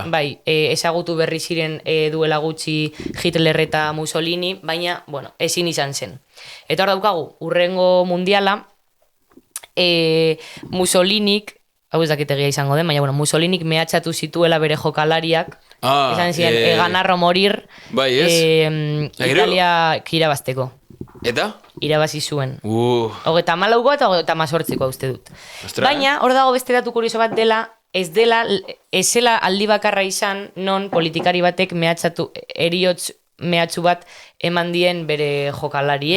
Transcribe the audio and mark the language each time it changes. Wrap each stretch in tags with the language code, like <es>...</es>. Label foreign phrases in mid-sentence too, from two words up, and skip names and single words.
<eu>Bai, ezagutu berri ziren duela gutxi Hitler eta Mussolini, baina, bueno, ezin izan zen. Eta hor daukagu, urrengo mundiala, Mussolinik, hau ez dakitegia izango den, baina, bueno, Mussolinik mehatxatu zituela bere jokalariak, esan ziren,</eu> <es>ganar o morir,</es> <eu>bai, Italia irabazteko. Eta? Irabazi zuen. 34 eta 28 uste dut. Baina, hor dago beste datu kurioso bat dela, ez zela aldi bakarra izan, non politikari batek eriotz mehatxu bat eman dien bere jokalariei.</eu>